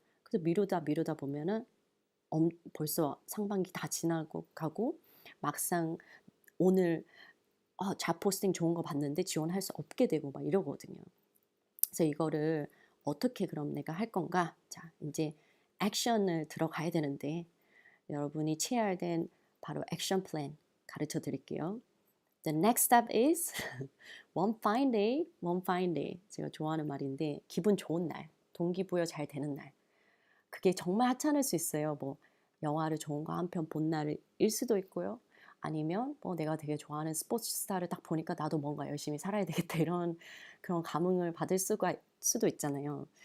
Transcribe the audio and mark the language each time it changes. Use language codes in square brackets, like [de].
[ko] 그래서 미루다 보면은 벌써 상반기 다 지나고 가고 막상 오늘 잡 포스팅 좋은 거 봤는데 지원할 수 없게 되고 막 이러거든요. 그래서 이거를 어떻게 그럼 내가 할 건가? 자, 이제 액션을 들어가야 되는데 여러분이 취해야 된 바로 액션 플랜 가르쳐 드릴게요. [en] The next step is one fine day, one fine day. [ko] 제가 좋아하는 말인데 기분 좋은 날, 동기부여 잘 되는 날. 그게 정말 하찮을 수 있어요. 뭐 영화를 좋은 거 한 편 본 날일 수도 있고요. 아니면 뭐 내가 되게 좋아하는 스포츠 스타를 딱 보니까 '나도 뭔가 열심히 살아야 되겠다.' 이런 그런 감흥을 받을 수도 있잖아요.